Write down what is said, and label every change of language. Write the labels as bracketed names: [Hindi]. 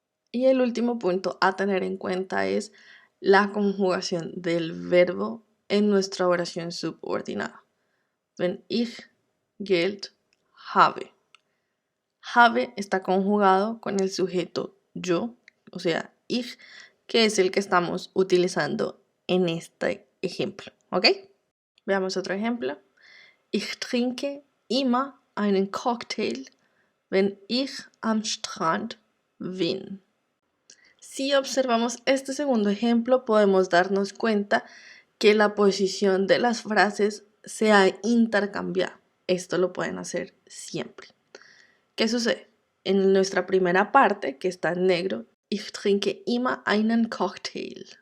[Spanish] Y el último punto a tener en cuenta es la conjugación del verbo en nuestra oración subordinada. [German] Wenn ich Geld habe. [Spanish] Habe está conjugado con el sujeto yo, o sea, ich, que es el que estamos utilizando en este ejemplo, ¿ok? Veamos otro ejemplo. [German] Ich trinke immer einen Cocktail, wenn ich am Strand bin. [Spanish] Si observamos este segundo ejemplo, podemos darnos cuenta que la posición de las frases se ha intercambiado. Esto lo pueden hacer siempre. ¿Qué sucede? En nuestra primera parte, que está en negro, [German] ich trinke immer einen Cocktail.